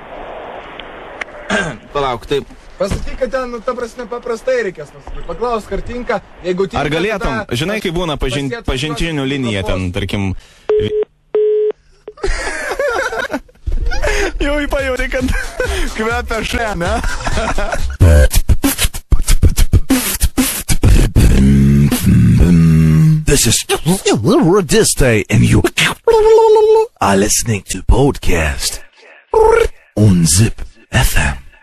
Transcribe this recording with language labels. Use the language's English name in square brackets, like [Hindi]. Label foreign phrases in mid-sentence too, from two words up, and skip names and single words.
[Lithuanian] Palauk, taip. Pasakyk, kad ten, ta prasme, paprastai reikės pasakyti. Paklaus, ar tinka, jeigu tinka... Ar galėtum, žinai, kai būna pažintinių linija ten, tarkim... Jau įpajauti, kad kvepia šia, ne? [English] This is Radiste, and you are listening to Podcast on Zip FM.